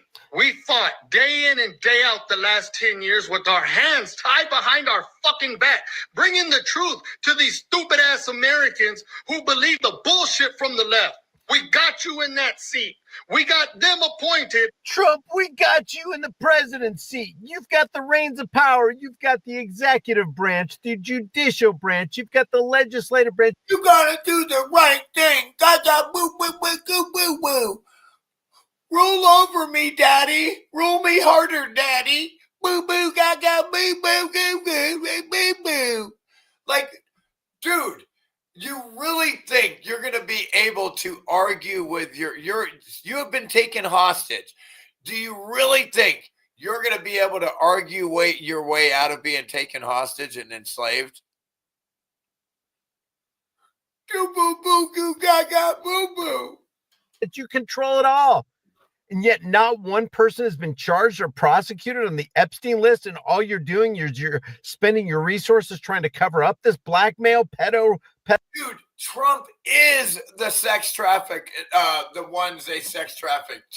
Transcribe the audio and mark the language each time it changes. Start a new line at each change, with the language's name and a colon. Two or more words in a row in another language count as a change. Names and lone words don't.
English: We fought day in and day out the last 10 years with our hands tied behind our fucking back, bringing the truth to these stupid ass Americans who believe the bullshit from the left. We got you in that seat. We got them appointed. Trump, we got you in the president's seat. You've got the reins of power. You've got the executive branch, the judicial branch. You've got the legislative branch. You gotta do the right thing. Gaga boo boo boo boo boo boo. Roll over me, daddy. Roll me harder, daddy. Boo boo gaga boo boo boo boo boo boo boo. Like, dude, You really think you're going to be able to argue with you have been taken hostage. Do you really think you're going to be able to argue your way out of being taken hostage and enslaved? Goo boo boo goo gaga boo boo. That you control it all. And yet not one person has been charged or prosecuted on the Epstein list, and all you're doing is you're spending your resources trying to cover up this blackmail pedo. Dude, Trump is the sex traffic, the ones they sex traffic to.